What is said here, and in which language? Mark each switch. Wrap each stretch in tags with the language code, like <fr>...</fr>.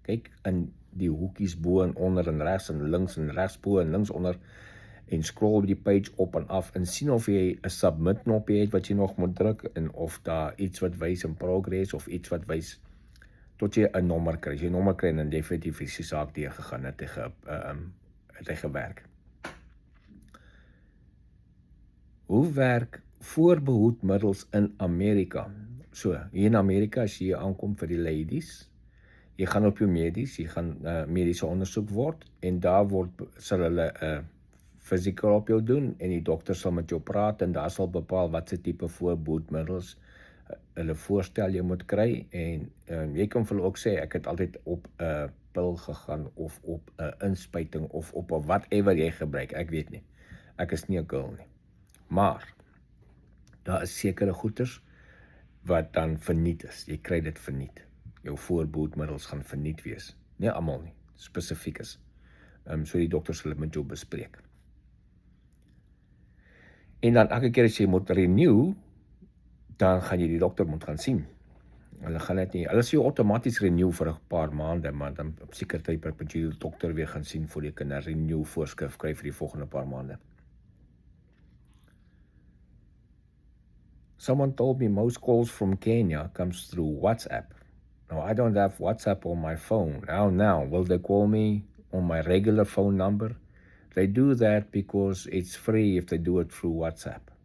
<af>Kyk in die hoekies bo en onder en regs bo en links onder en scroll die page op en af en sien of jy 'n submit knoppie het wat jy nog moet druk en of daar iets wat wys in progress of iets wat wys tot jy 'n nommer kry. As jy 'n nommer kry dan definitief is die saak deurgegaan, het hy gewerk. Hoe werk voorbehoedmiddels in Amerika? So, hier in Amerika, as jy aankom vir die ladies, jy gaan op jou medies, jy gaan mediese ondersoek word, en daar sal hulle physical op jou doen, en die dokter sal met jou praat, en daar sal bepaal wat se tipe voorbehoedmiddels hulle voorstel jy moet kry, en jy kan vir hulle ook sê, ek het altyd op 'n pil gegaan, of op 'n inspuiting, of op 'n whatever jy gebruik, ek weet nie, ek is nie 'n girl nie. Maar, daar is sekere goeders wat dan verniet is. Jy kry dit verniet. Jou voorbehoedmiddels gaan verniet wees. Nie almal nie, spesifiek is. So die dokter sal dit met jou bespreek. En dan elke keer as jy moet renew, dan gaan jy die dokter moet gaan sien. Hulle gaan dit nie, hulle sê jou outomaties renew vir 'n paar maande, maar dan op sekere tydperk moet jy die dokter weer gaan sien voor jy kan 'n renew voorskrif kry vir die volgende paar maande.</af> <en>Someone told me most calls from Kenya comes through WhatsApp. Now, I don't have WhatsApp on my phone. Now, will they call me on my regular phone number? They do that because it's free if they do it through WhatsApp.</en>